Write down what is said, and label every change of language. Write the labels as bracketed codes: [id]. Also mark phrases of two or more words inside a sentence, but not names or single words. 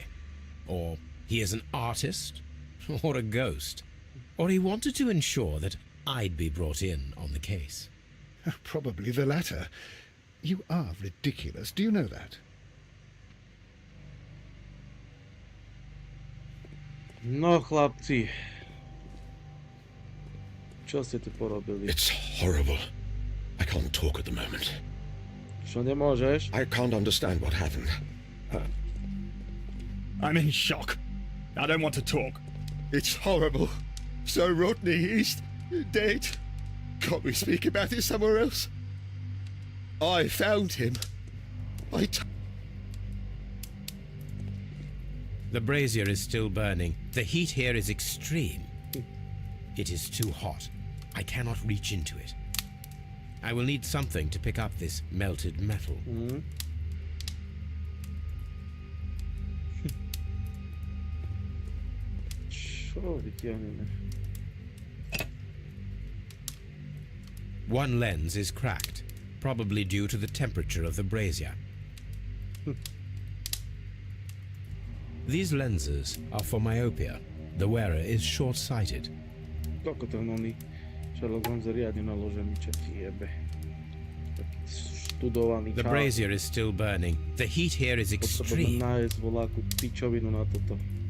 [en] Or he is an artist. Or a ghost. Or he wanted to ensure that I'd be brought in on the case. Probably the latter. You are ridiculous. Do you know that? No, [sk] chlapci. Čo ste tu porobili? [en] It's horrible. I can't talk at the moment. [sk] Čo nemôžeš? [en] I can't understand what happened. I'm in shock. I don't want to talk. It's horrible. So Rodney, he's dead. Can't we speak about it somewhere else? I found him. The brazier is still burning. The heat here is extreme. It is too hot. I cannot reach into it. I will need something to pick up this melted metal. [sk] Čo vytiahneme? [en] One lens is cracked, probably due to the temperature of the brazier. These lenses are for myopia. The wearer is short-sighted. [sk] Koľko ten oný Sherlock Holmes riadne naložený, čo ti jebe. Taký študovaný [en] The brazier is still burning. The heat here is extreme. [sk] Potrebujem nájsť voľakú pičovinu na toto.